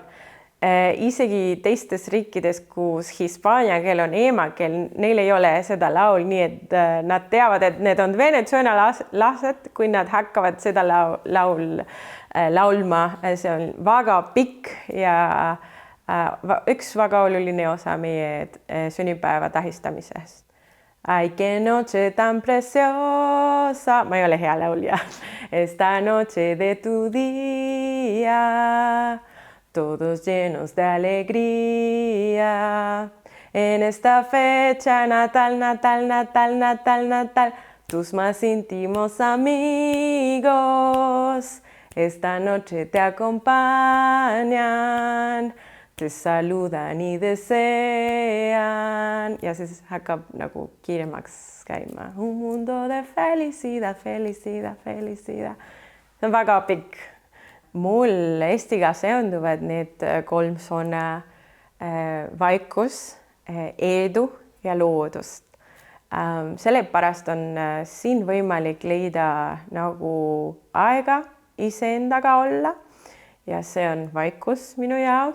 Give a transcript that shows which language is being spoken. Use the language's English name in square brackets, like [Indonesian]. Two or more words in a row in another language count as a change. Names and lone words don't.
[Estonian] Isegi teistes riikides, kus hispaania keel on emakeel, neil ei ole seda laul, nii et nad teavad, et need on venezuelalased, kui nad hakkavad seda laulma. See on väga pikk ja üks väga oluline osa meie sünnipäeva tähistamisest. [Spanish] Ay, que noche tan preciosa, [Estonian] ma ei ole hea laulja. [Spanish] Esta noche de tu día todos llenos de alegría. En esta fecha natal, natal, natal, natal, natal, tus más íntimos amigos esta noche te acompañan, te saludan y desean. [Estonian] Ja siis hakkab nagu kiiremaks käima. [Spanish] Un mundo de felicidad, felicidad, felicidad. [Estonian] See on väga pikk. Mul Eestiga seonduvad need 3 sõna vaikus, edu ja loodust. Sellepärast on siin võimalik leida nagu aega iseendaga olla ja see on vaikus minu jaoks.